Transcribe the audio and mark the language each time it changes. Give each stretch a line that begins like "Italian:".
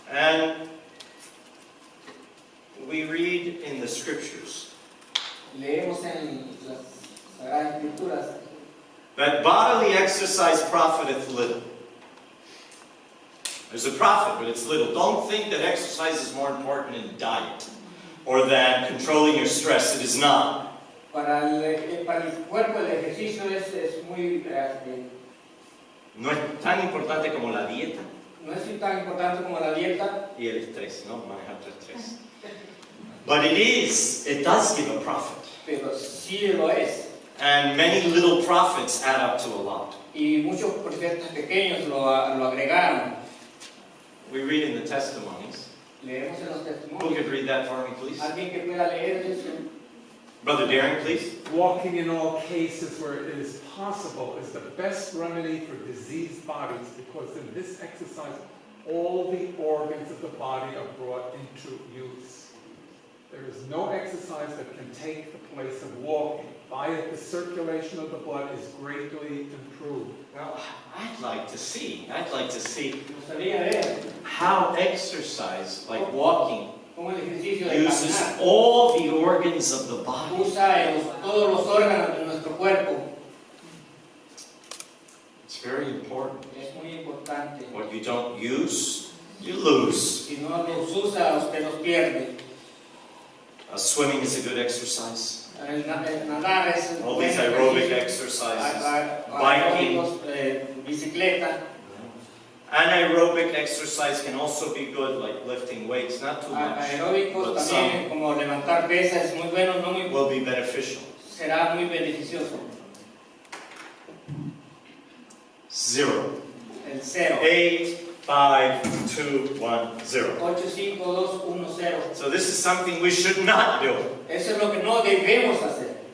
English: And we read in the scriptures
Spanish: leemos en las Sagradas Escrituras
English: that bodily exercise profiteth little. There's a profit, but it's little. Don't think that exercise is more important than diet or than controlling your stress. It is not.
Spanish: Para el cuerpo el ejercicio es muy... No es tan importante como la dieta no es tan importante como la dieta. y el estrés, ¿no? Manejar tu estrés.
English: But it does give a profit.
Spanish: Pero sí lo es.
English: And many little profits add up to a lot.
Spanish: Y muchos profetas pequeños lo agregaron.
English: We read in the testimonies.
Spanish: Leemos en los
English: Who
Spanish: testimonios.
English: could read that for me, please?
Spanish: Alguien que pueda leer eso.
English: Brother Darren, please. Walking in all cases where it is possible is the best remedy for diseased bodies, because in this exercise all the organs of the body are brought into use. There is no exercise that can take the place of walking. By it, the circulation of the blood is greatly improved. Now, I'd like to see
Spanish: Gustaría ver
English: how exercise, like walking,
Spanish: cómo el ejercicio de
English: uses
Spanish: caminar
English: all the organs of the body.
Spanish: usa todos los órganos de nuestro cuerpo.
English: It's very important.
Spanish: Es muy importante.
English: What you don't use, you lose.
Spanish: Si no los usa, usted los pierde.
English: Swimming is a good exercise.
Spanish: El nadar es
English: All these aerobic exercises. Biking.
Spanish: Bicicleta.
English: Anaerobic exercise can also be good, like lifting weights, not too much,
Spanish: Aeróbicos
English: but
Spanish: también,
English: some
Spanish: como levantar pesas, es muy bueno, no muy
English: will be beneficial.
Spanish: será muy beneficioso.
English: 0.
Spanish: El 0.
English: 8, 5, 2, 1, 0.
Spanish: 8, 5, 2, 1, 0.
English: So this is something we should not do.
Spanish: Eso es lo que no debemos hacer.